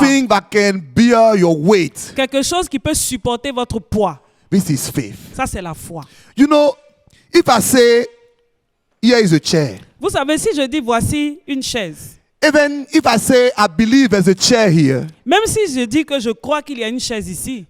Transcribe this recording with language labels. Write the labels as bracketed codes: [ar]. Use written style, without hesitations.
[en] Something that can bear your weight. [fr] Quelque chose qui peut supporter votre poids. [en] This is faith. [fr] Ça, c'est la foi. [en] You know, if I say, here is a chair, [fr] Vous savez, si je dis voici une chaise, [en] even if I say, I believe there's a chair here, [fr] même si je dis que je crois qu'il y a une chaise ici,